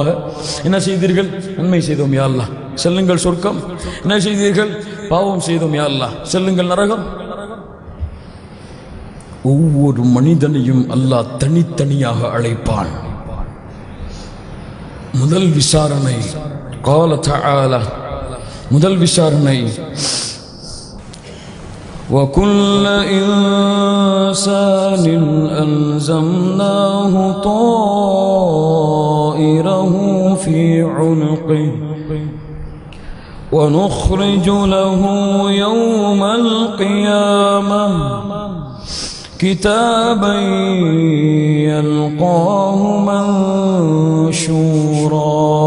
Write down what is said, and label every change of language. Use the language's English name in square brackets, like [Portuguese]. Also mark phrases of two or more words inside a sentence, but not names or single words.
[Tamil] என்ன செய்தீர்கள்? நன்மை செய்தோம் [Arabic] يا الله, [Tamil] செல்லுங்கள் சொர்க்கம். என்ன செய்தீர்கள்? பாவம் செய்தோம் [Arabic] يا الله, [Tamil] செல்லுங்கள் நரகம். ஒவ்வொரு மனிதனையும் அல்லாஹ் தனித்தனியாக அழைப்பான். முதல் விசாரணை [Arabic] قال تعالى [Tamil] முதல் விசாரணை [Arabic] وكل إنسان ألزمناه طائره في عنقه ونخرج له يوم القيامة كتابا يلقاه منشورا